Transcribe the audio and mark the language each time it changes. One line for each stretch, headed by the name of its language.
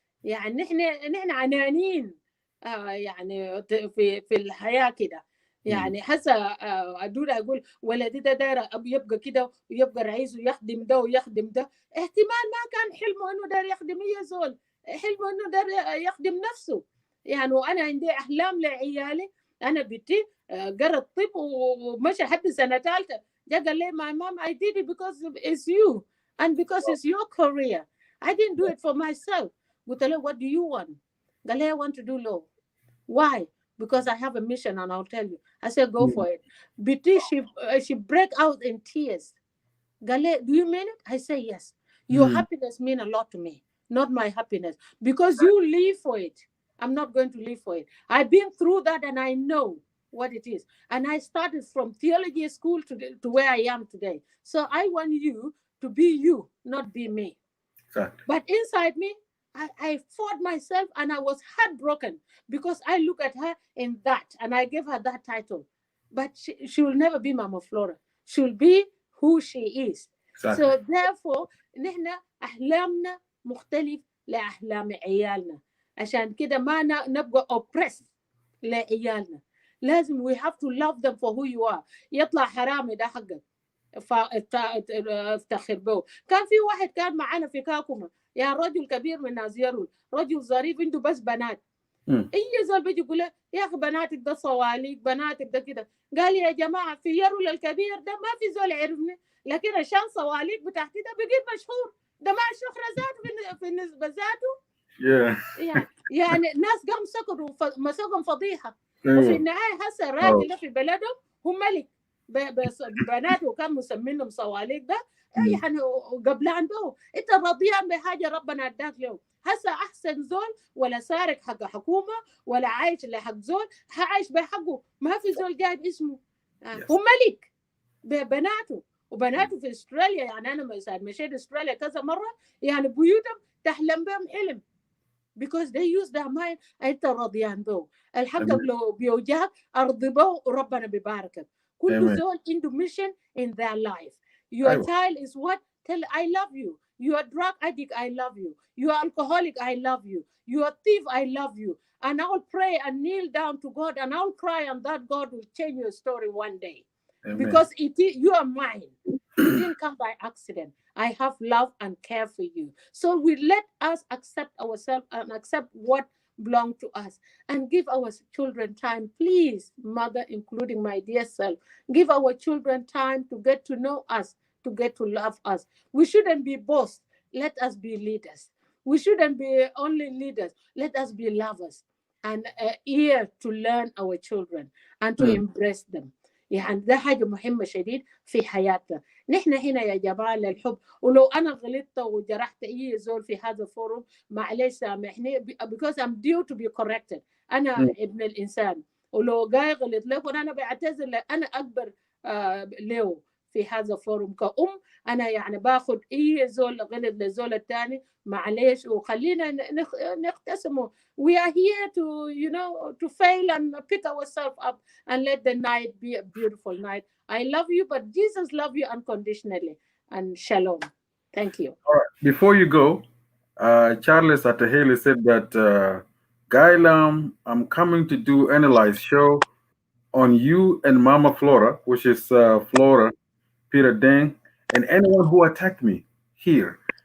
Arabic: يعني نحن عنانين يعني في الحياه كده. يعني حسا ادور اقول ولدي ده داير يبقى كده ويبقى رئيس ويخدم ده ويخدم ده، احتمال ما كان حلمه انه داير يخدم هي زول، حلمه انه داير يخدم نفسه. يعني وانا عندي احلام لعيالي. انا بنتي قرأت طب ومشى حد سنه ثالثه، جا قال لي
English: my mom I did it because it's you and because it's your career. I didn't do it for myself.
Arabic: قلت له
English: what do you want؟ قال لي I want to do law. Why? Because I have a mission and I'll tell you. I said go for it. Biti she break out in tears.
Arabic: قال لي
English: do you mean it? I say yes. Your happiness mean a lot to me, not my happiness, because you live for it. I'm not going to live for it. I've been through that and I know what it is. And I started from theology school to where I am today. So I want you to be you, not be me. Exactly. But inside me, I fought myself and I was heartbroken because I look at her in that and I gave her that title. But she will never be Mama Flora. She will be who she is. Exactly. So therefore,
Arabic: نحن أحلامنا مختلف لأحلام عيالنا. عشان كده ما نبقى oppressed لعيالنا.
English: لازم we have to love them for who you are.
Arabic: يطلع حرامي ده حقك افتخر به. كان في واحد كان معنا في كاكوما، يا رجل كبير من ناس يرول، رجل ظريف عنده بس بنات. اي زول بيجي يقول له يا اخي بناتك ده صواليك، بناتك ده كده. قال يا جماعه في يرول الكبير ده ما في زول يعرفني، لكن عشان صواليك بتاعتي ده بقيت مشهور. ده ما الشهره ذاته في النسبه ذاته. يعني ناس قام سكروا مسكهم فضيحه. وفي النهايه هسه الراجل ده في بلدهم هو ملك، بناته كان مسمينهم صواليك ده يعني قبلان به. انت رضيان بحاجه ربنا اداك له. هسه احسن زول ولا سارق حق حكومه ولا عايش لحق زول، عايش بحقه. ما في زول جايب اسمه. هو ملك ببناته، وبناته في استراليا. يعني انا مشيت استراليا كذا مره، يعني بيوتهم تحلم بهم حلم
English: because they use their mind.
Arabic: انت رضيان به. الحق لو بيوجهك ارضي به وربنا بيباركك. كل زول عنده
English: mission in their life. Your child is what? Tell I love you. You are drug addict, I love you. You are alcoholic, I love you. You are thief, I love you. And I will pray and kneel down to God and I will cry, and that God will change your story one day. Amen. Because you are mine. You didn't come by accident. I have love and care for you. So we let us accept ourselves and accept what belongs to us and give our children time. Please, mother, including my dear self, give our children time to get to know us, to get to love us. We shouldn't be boss. Let us be leaders. We shouldn't be only leaders. Let us be lovers and ear to learn our children and to embrace them.
Arabic: يعني ده حاجة مهمة شديد في حياتنا. نحن هنا يا جماعة للحب. ولو أنا غلطت وجرحت أي زول في هذا الفورم معلش سامحني
English: because I'm due to be corrected.
Arabic: أنا ابن الإنسان، ولو جاي غلط له أنا بعتذر. أنا أكبر له في هذا الفورم. كأم أنا يعني باخد أي زول غلط للزول الثاني معلش وخلينا نقتسمه.
English: We are here to, you know, to fail and pick ourselves up and let the night be a beautiful night. I love you, but Jesus loves you unconditionally. And shalom. Thank you. All right. Before you go, Charles Atahele said that, Guy Lam, I'm coming to do analyze show on you and Mama Flora, which is Flora, Peter Deng, and anyone who attacked me here.